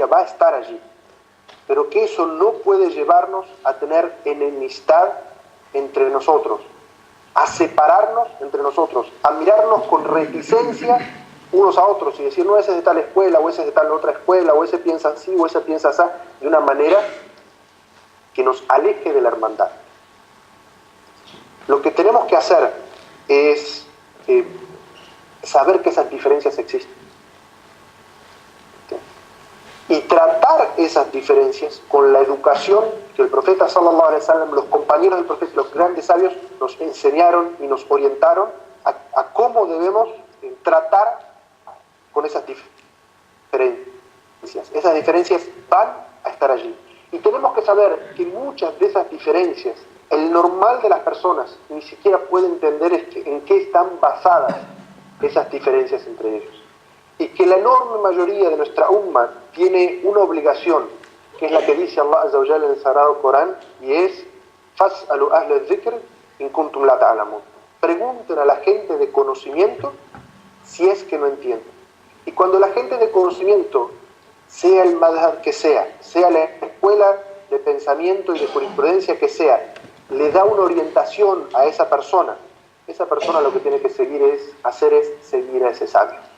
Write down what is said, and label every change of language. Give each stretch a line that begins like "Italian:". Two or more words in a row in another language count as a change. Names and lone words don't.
Spanish: va a estar allí, pero que eso no puede llevarnos a tener enemistad entre nosotros, a separarnos entre nosotros, a mirarnos con reticencia unos a otros y decir, no, ese es de tal escuela, o ese es de tal otra escuela, o ese piensa así, o ese piensa así, de una manera que nos aleje de la hermandad. Lo que tenemos que hacer es saber que esas diferencias existen y tratar esas diferencias con la educación que el profeta
Arabic: صلى الله عليه وسلم,
Spanish: los compañeros del profeta, los grandes sabios nos enseñaron y nos orientaron a cómo debemos tratar con esas diferencias. Esas diferencias van a estar allí y tenemos que saber que muchas de esas diferencias el normal de las personas ni siquiera puede entender en qué están basadas esas diferencias entre ellos. Y que la enorme mayoría de nuestra umma tiene una obligación, que es la que dice
Arabic: الله عز وجل
Spanish: en el Sagrado Corán, y es
Arabic: فاسألوا أهل الذكر إن كنتم لا تعلمون.
Spanish: Pregunten a la gente de conocimiento si es que no entienden. Y cuando la gente de conocimiento, sea el madhab que sea la escuela de pensamiento y de jurisprudencia que sea, le da una orientación a esa persona lo que tiene que seguir es seguir a ese sabio.